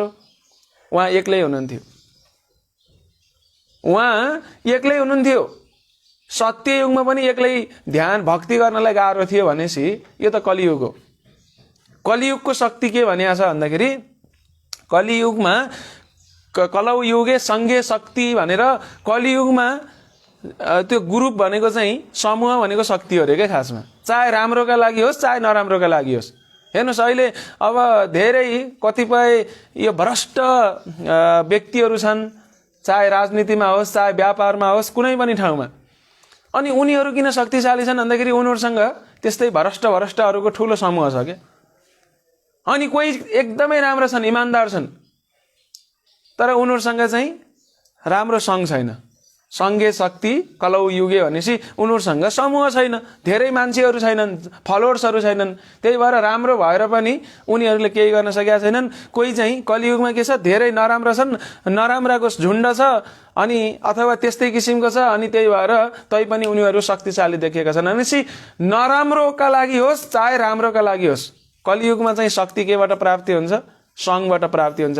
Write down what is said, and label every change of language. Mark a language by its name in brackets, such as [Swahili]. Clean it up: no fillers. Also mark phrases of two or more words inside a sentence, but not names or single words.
[Nepali] उहाँ एक्लै हुनुहुन्थ्यो। सत्ययुगमा पनि एक्लै ध्यान भक्ति गर्नलाई गाह्रो थियो भनेपछि यो त कलियुग हो। कलियुगको शक्ति के भनिएको छ भन्दाखेरि, कलियुगमा [Sanskrit] कलौ युगे सङ्घे शक्ति [Nepali] भनेर कलियुगमा त्यो ग्रुप भनेको चाहिँ समूह भनेको शक्ति हो अरे क्या खासमा। चाहे राम्रोका लागि होस् चाहे नराम्रोका लागि होस्। हेर्नुहोस्, अहिले अब धेरै कतिपय यो भ्रष्ट व्यक्तिहरू छन्, चाहे राजनीतिमा होस् चाहे व्यापारमा होस्, कुनै पनि ठाउँमा। अनि उनीहरू किन शक्तिशाली छन् भन्दाखेरि उनीहरूसँग त्यस्तै भ्रष्टहरूको ठुलो समूह छ क्या। अनि कोही एकदमै राम्रो छन्, इमान्दार छन्, तर उनीहरूसँग चाहिँ राम्रो सङ्घ छैन। [Sanskrit] सङ्घे शक्ति कलौ युगे [Nepali] भनेपछि उनीहरूसँग समूह छैन, धेरै मान्छेहरू छैनन्, फलोवर्सहरू छैनन्। त्यही भएर राम्रो भएर पनि उनीहरूले केही गर्न सकेका छैनन्। कोही चाहिँ कलियुगमा के छ, धेरै नराम्रो छन्, नराम्राको झुन्ड छ, अनि अथवा त्यस्तै किसिमको छ। अनि त्यही भएर तैपनि उनीहरू शक्तिशाली देखिएका छन्। भनेपछि नराम्रोका लागि होस् चाहे राम्रोका लागि होस्, कलियुगमा चाहिँ शक्ति केबाट प्राप्ति हुन्छ, सङ्घबाट प्राप्ति हुन्छ।